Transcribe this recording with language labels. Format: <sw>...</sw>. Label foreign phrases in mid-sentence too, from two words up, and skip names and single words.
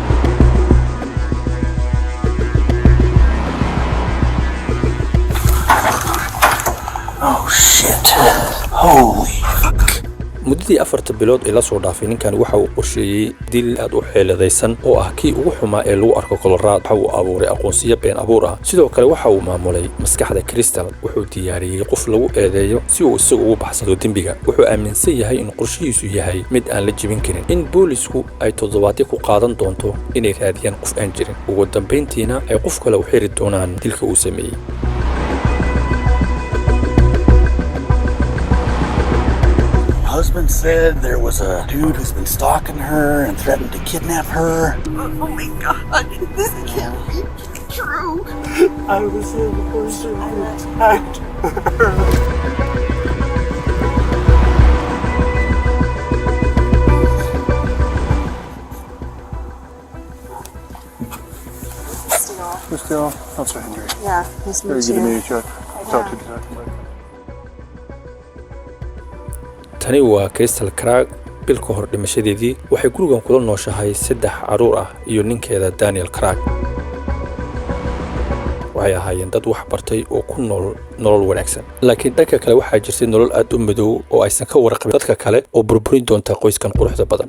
<en>Oh shit. Holy fuck.</en> <so>muddadii 4 bilood ee la soo dhaafay ninkan waxa uu qorsheeyay dil aad u xeeladaysan oo ah kii ugu xumaa ee lagu arko Colorado. waxa uu abuuray aqoonsiyo been abuur ah sidoo kale waxa uu maamulay maskaxda Crystal wuxuu diyaariyay qof lagu eedeeyo si uu isagu ugu baxsado dembiga. wuxuu aaminsan yahay in qorshihiisu yahay mid aan la jibin karin in boolisku ay toddobaadyo ku qaadan doonto inay raadiyaan qof aan jirin ugu dambeyntiina ay qof kale u xiri doonaan dilka uu sameeyay.</so> <en>Husband said there was a dude who's been stalking her and threatened to kidnap her. Oh my god, this can't be true. I was the person who attacked her. Still, how's Henry? Yeah, nice to Very meet good to you. meet you. Talk to you.</en> <so>tani waa Crystal Creek bil ka hor dhimashadeedii waxay gurigan kula nooshahay 3 caruur ah iyo ninkeeda Daniel Creek. waxay ahaayeen dad wax bartay oo ku nolol wanaagsan laakiin dhanka kale waxaa jirtay nolol aad u madow oo aysan ka warqabin dadka kale oo burburin doonta qoyskan quruxda badan.</so>